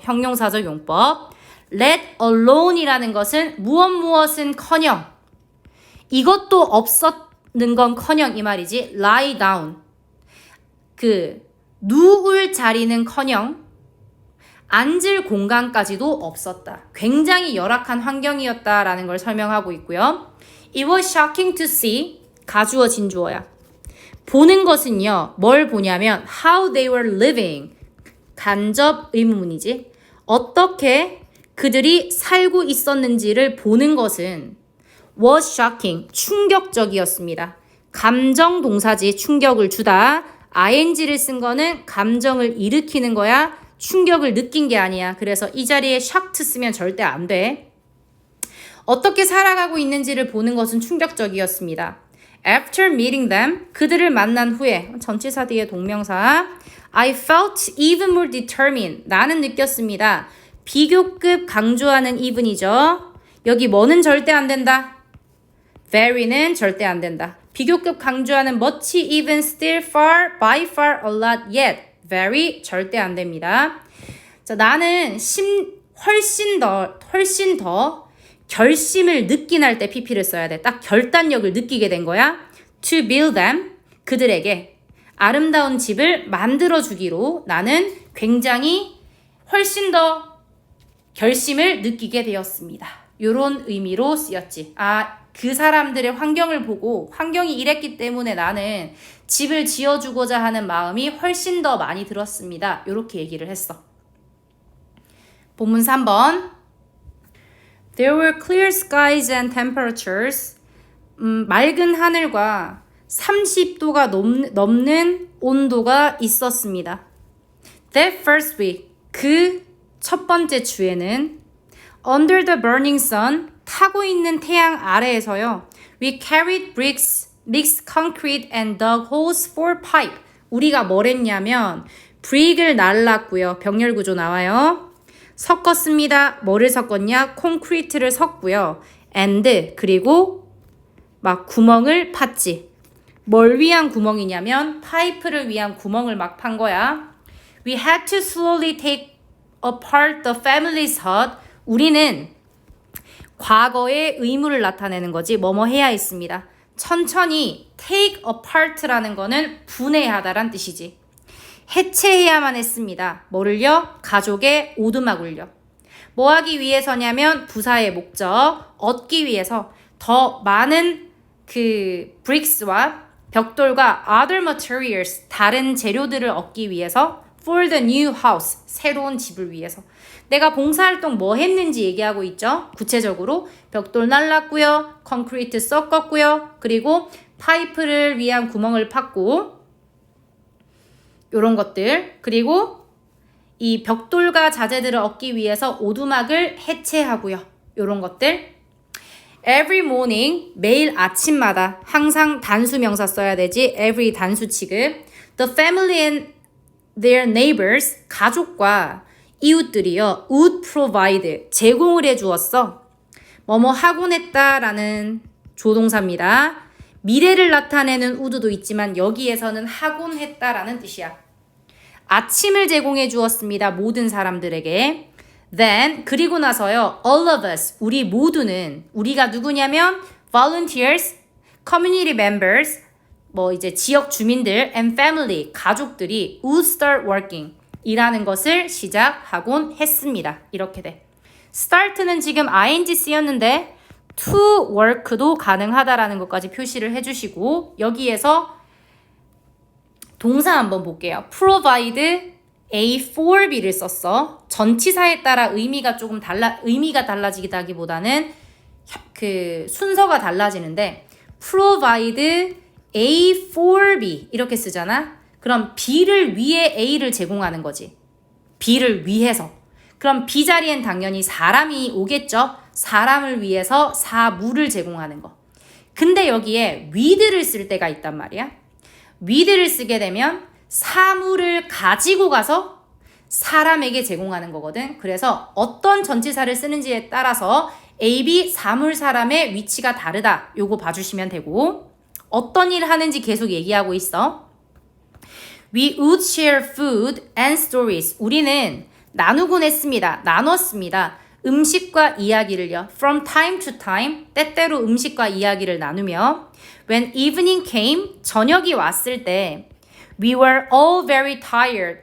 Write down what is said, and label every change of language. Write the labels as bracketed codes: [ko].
[ko] 형용사적 용법. let alone이라는 것은 무엇은커녕, 이것도 없었는 건커녕 이 말이지. lie down, 그 누울 자리는커녕 앉을 공간까지도 없었다. 굉장히 열악한 환경이었다라는 걸 설명하고 있고요. [en] It was shocking to see, [ko] 가주어 진주어야. 보는 것은요, 뭘 보냐면 [en] how they were living, [ko] 간접 의문문이지. 어떻게 그들이 살고 있었는지를 보는 것은 [en] was shocking, [ko] 충격적이었습니다. 감정 동사지, 충격을 주다. ing를 쓴 거는 감정을 일으키는 거야. 충격을 느낀 게 아니야. 그래서 이 자리에 shocked 쓰면 절대 안 돼. 어떻게 살아가고 있는지를 보는 것은 충격적이었습니다. [en] After meeting them, [ko] 그들을 만난 후에, 전치사 뒤에 동명사, [en] I felt even more determined. [ko] 나는 느꼈습니다. 비교급 강조하는 even이죠. 여기 뭐는 절대 안 된다. very는 절대 안 된다. 비교급 강조하는 much, even, still, far, by far, a lot, yet. very 절대 안 됩니다. 자, 나는 훨씬 더 결심을 느낀 할 때 pp를 써야 돼. 딱 결단력을 느끼게 된 거야. [en] To build them, [ko] 그들에게 아름다운 집을 만들어주기로 나는 굉장히 훨씬 더 결심을 느끼게 되었습니다. 이런 의미로 쓰였지. 그 사람들의 환경을 보고 환경이 이랬기 때문에 나는 집을 지어주고자 하는 마음이 훨씬 더 많이 들었습니다. 이렇게 얘기를 했어. 본문 3번. [en] There were clear skies and temperatures. [ko] 맑은 하늘과 30도가 넘는 온도가 있었습니다. [en] That first week, [ko] 그 첫 번째 주에는 [en] Under the burning sun, [ko] 타고 있는 태양 아래에서요. [en] We carried bricks, mixed concrete and dug holes for pipe. [ko] 우리가 뭘 했냐면 brick을 날랐고요. 병렬 구조 나와요. 섞었습니다. 뭐를 섞었냐? 콘크리트를 섞고요. and 그리고 막 구멍을 팠지. 뭘 위한 구멍이냐면 파이프를 위한 구멍을 막 판 거야. [en] We had to slowly take apart the family's hut. [ko] 우리는 과거의 의무를 나타내는 거지. 뭐뭐 해야 했습니다. 천천히 take apart라는 거는 분해하다란 뜻이지. 해체해야만 했습니다. 뭐를요? 가족의 오두막을요. 뭐 하기 위해서냐면 부사의 목적, 얻기 위해서 더 많은 그 bricks와 벽돌과 [en] other materials, [ko] 다른 재료들을 얻기 위해서 [en] for the new house, [ko] 새로운 집을 위해서. 내가 봉사활동 뭐 했는지 얘기하고 있죠. 구체적으로 벽돌 날랐고요. 콘크리트 섞었고요. 그리고 파이프를 위한 구멍을 팠고 요런 것들. 그리고 이 벽돌과 자재들을 얻기 위해서 오두막을 해체하고요. 요런 것들. [en] Every morning, [ko] 매일 아침마다 항상 단수 명사 써야 되지. Every 단수 취급. [en] The family and their neighbors, [ko] 가족과 이웃들이요. [en] would provide, [ko] 제공을 해주었어. 뭐뭐 하곤 했다라는 조동사입니다. 미래를 나타내는 would도 있지만 여기에서는 하곤 했다라는 뜻이야. 아침을 제공해 주었습니다. 모든 사람들에게. Then, 그리고 나서요. [en] All of us, [ko] 우리 모두는, 우리가 누구냐면 [en] volunteers, community members, [ko] 뭐 이제 지역 주민들 and family, 가족들이 [en] would start working, [ko] 일하는 것을 시작하곤 했습니다. 이렇게 돼. start는 지금 ing 쓰였는데 to work도 가능하다라는 것까지 표시를 해주시고 여기에서 동사 한번 볼게요. provide A for B를 썼어. 전치사에 따라 의미가 달라지기보다는 그 순서가 달라지는데 provide A for B 이렇게 쓰잖아. 그럼 B를 위해 A를 제공하는 거지. B를 위해서. 그럼 B 자리엔 당연히 사람이 오겠죠. 사람을 위해서 사물을 제공하는 거. 근데 여기에 with를 쓸 때가 있단 말이야. with를 쓰게 되면 사물을 가지고 가서 사람에게 제공하는 거거든. 그래서 어떤 전치사를 쓰는지에 따라서 A, B, 사물, 사람의 위치가 다르다. 요거 봐주시면 되고 어떤 일을 하는지 계속 얘기하고 있어. [en] We would share food and stories. [ko] 우리는 나누곤 했습니다. 나눴습니다. 음식과 이야기를요. [en] From time to time, [ko] 때때로 음식과 이야기를 나누며 [en] When evening came, [ko] 저녁이 왔을 때 [en] We were all very tired.